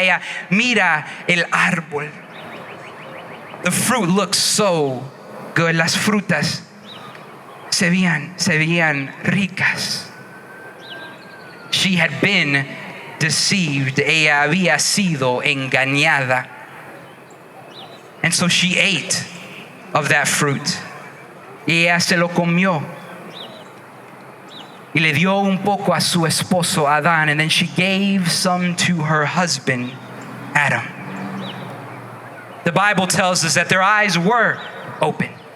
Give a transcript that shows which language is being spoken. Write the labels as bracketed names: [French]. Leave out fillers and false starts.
[Spanish] Ella mira el árbol. [English] The fruit looks so good. [Spanish] Las frutas se veían ricas. [English] She had been deceived. [Spanish] Ella había sido engañada. [English] And so she ate of that fruit. [Spanish] Y ella se lo comió. Y le dio un poco a su esposo Adán. [English] And then she gave some to her husband Adam. The Bible tells us that their eyes were open.